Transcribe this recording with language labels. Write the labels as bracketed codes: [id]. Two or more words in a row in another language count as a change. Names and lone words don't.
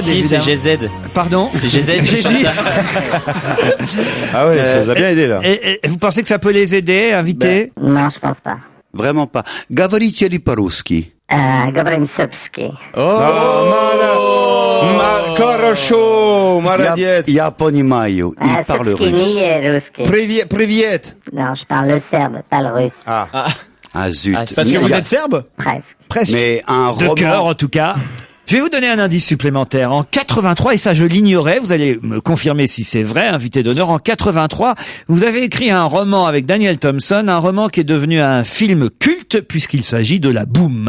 [fr] Si, évidemment. c'est GZ. Pardon? C'est GZ. Ah ouais, ça vous a bien aidé là. Et vous pensez que ça peut les aider, inviter? Non, je pense pas. Vraiment pas. [ru] Говорите по-русски. [fr] Gabrimsovski. [ru] Хорошо, молодец. Я понимаю, [fr] il parle russe. [ru] Привет. [fr] Non, je parle le serbe, pas le russe. Ah zut. Parce que vous êtes serbe? Presque. Mais un De roman... cœur, en tout cas. Je vais vous donner un indice supplémentaire. En 83, et ça je l'ignorais, vous allez me confirmer si c'est vrai, invité d'honneur, en 83, vous avez écrit un roman avec Daniel Thompson, un roman qui est devenu un film culte puisqu'il s'agit de La Boum.